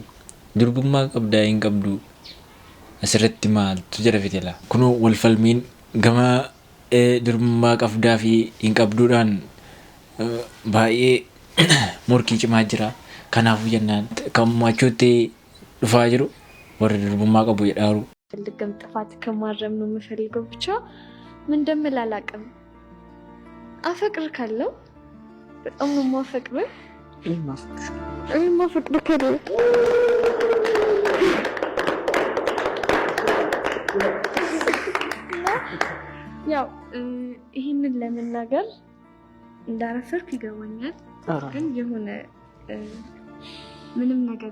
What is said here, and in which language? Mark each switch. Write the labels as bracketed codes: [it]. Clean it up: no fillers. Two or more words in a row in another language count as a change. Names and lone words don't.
[om] Durbummaa qabdaa hin qabdu asirratti maaltu jira fitila? Kunoo wal falmiin gama durbummaa qabdaa fi hin qabduudhaan baay'ee morkii cimaa jira. Kanaafuu jennaan kan machuutti dhufaa jiru warri durbummaa qabu jedhaaru. [am] ልግም ጥፋት ከማረም ነው የምፈልገው ብቻ ምን እንደምል አላውቅም። አፈቅር ካለው በጣም ነው የማፈቅርህ። ማፈቅር ካለው ያው ይህንን ለመናገር እንዳረፈርክ ይገባኛል። ግን የሆነ ምንም ነገር